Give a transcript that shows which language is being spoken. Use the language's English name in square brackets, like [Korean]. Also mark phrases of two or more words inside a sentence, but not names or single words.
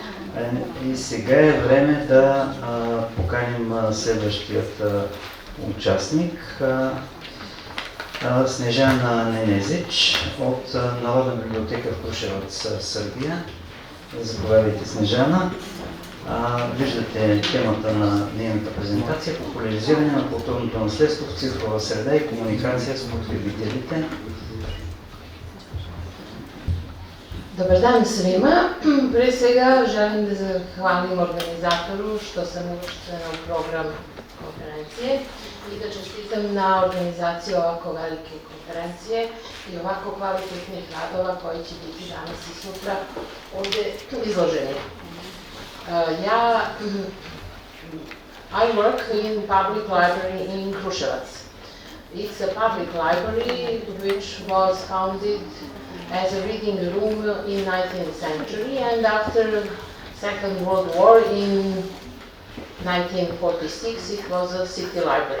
[Bulgarian] И сега е време да поканим следващият участник, Снежана Ненезич от Народна библиотека в Крушевац, Сърбия. Заповядайте, Снежана. Виждате темата на нейната презентация: популяризиране на културното наследство в цифрова среда и комуникация с потребителите. [Serbian] Dobar dan svima. Prije svega želim da zahvalim organizatoru što sam uvrštena u program konferencije i da čestitam na organizaciju ovako velike konferencije i ovako kvalitetnih radova koji će biti danas i sutra ovdje izloženi. [English] I work in public library in Krushevac. It's a public library which was founded as a reading room in 19th century, and after Second World War in 1946 it was a city library.